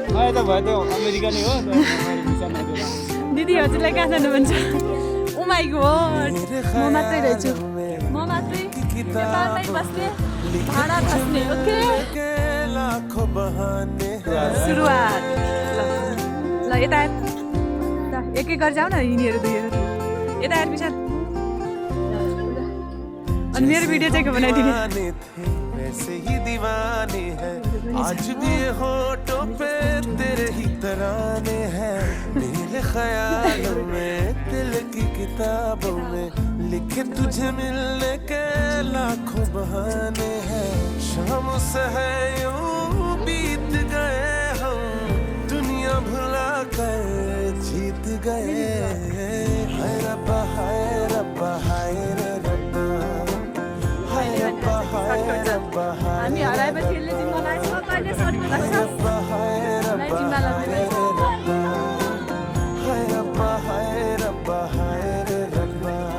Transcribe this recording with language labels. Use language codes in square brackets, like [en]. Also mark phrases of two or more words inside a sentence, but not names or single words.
[ne] दिदी हजुरलाई कहाँ जानु मन छ [en] oh my god [ne] म मात्रै रहेछु म मात्रै नेपालमै बस्ने भाडा बस्ने ओके सुरुवात ल यता एक एक गरी जाऊ न यिनीहरू दुईहरू यता आएर विशाल अनि मेरो भिडियो चाहिँ के बनाइदिने [hi] वैसे ही दीवाने हैं आज भी होठों पे तेरे ही तराने हैं मेरे ख्यालों में दिल की किताबों में लिखे तुझे मिलने के लाखों बहाने हैं शाम से है यूं बीत गए हम दुनिया भुला कर जीत गए हाय रब्बा हाय रब्बा हाय रे रब्बा हाय रब्बा हाय रब्बा [ne] हामी हराएपछि यसले जिम्मालाई सबैले सर्नु लाग्छ [hi] रब्बा हाय रब्बा हाय रब्बा हाय रब्बा हाय रे रब्बा